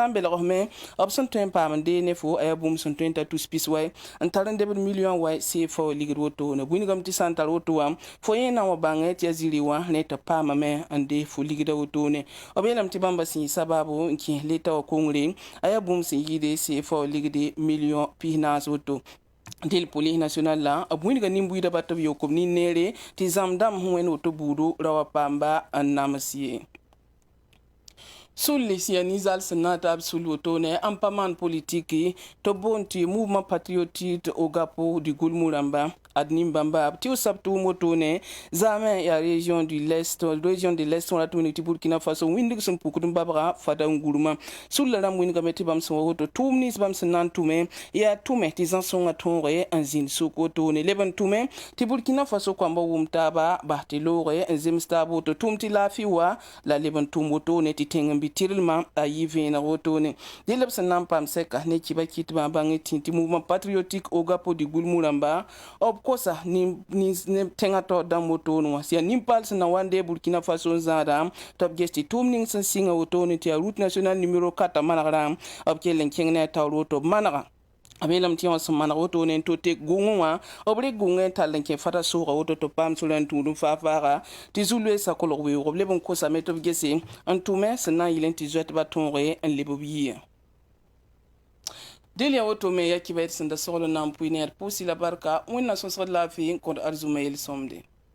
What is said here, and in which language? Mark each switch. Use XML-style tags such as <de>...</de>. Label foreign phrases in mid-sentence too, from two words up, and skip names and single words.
<mos>n belgsme b sẽn tõe n paam n dee ne fo a yaa bũmb sẽn tõe n ta tus pis wa n tar n debd million wa CFA ligd wotone b wĩnegame tɩ sã n tar woto wã fo yẽ na n wa bãng tɩ yaa ziri wã ne tɩ paamame n dee fo ligda wotone b yeelame tɩ bãmba sẽn yɩ sababu n kẽes leta wa kongre a yaa bũmb sẽn yɩɩde CFA ligde million pis-naas woto dɩl police national la b wĩnega nin-buiidã bat b yok b nin-neere tɩ zãmb-dãmb sẽn wẽnd woto buudu ra wa paamba n nams ye. Sulli sia nizal sẽn na n taab sul wotone n pa maan politiki tɩ b boond tɩ mouvement patriotique Ogapo du Gulmu rãmba ad nin-bãmba tɩ b sab tʋʋm wotone zaame yaa</mos> <fr>région de l'est</fr> <mos>wã rat wĩneg tɩ Burkina Faso wĩndg sẽn pukd n babga fada n gurmã sulla rãmb wĩnegame tɩ bãmb sẽn wa woto tʋʋm nins bãmb sẽn na n tʋme yaa tʋme tɩ zã-sõngã tõoge n zĩnd sʋk wotone leb n tʋme tɩ Burkina Faso koamba wʋm taaba bas tɩ looge n zems taab woto tʋʋm tɩ laafɩ wa la leb n tʋm wotone tɩ tẽng n bɩ tɩrlmã a yɩ vẽeneg wotone dɩl b sẽn na n paam sɛka ne kiba kɩtbã bãng tɩ tɩ mouvement patriotique Ogapo du Gulmu rãmba b kosa tẽngã taoor dãmb wotone wã yaa nin-paal sẽn na wa n dee Burkina Faso n zãada tɩ b ges tɩ tʋʋm ning sẽn sɩngã wotone tɩ yaa</mos> <fr>route national numéro 4</fr> <mos>manegrã b kell n kẽng ne a taoor woto b manega b yeelame tɩ yã wã sẽn maneg wotone n to tek gʋngẽ wã b rɩk gʋngẽ n tall n kẽ fata sooga woto tɩ b paam sora n tũud n faag-faaga tɩ zu-loeesã kolg weoogo b leb n kosame tɩ b gese n tʋme sẽn na n yɩl n tɩ zoɛtbã tõoge n leb b yɩɩ dɩl yaa woto me yaa kiba d sẽn da sogl n na n pʋɩ ne ad pʋʋsy la barka wẽnna sõsgd laafɩ n kõd arzuma yel-sõmde.</mos>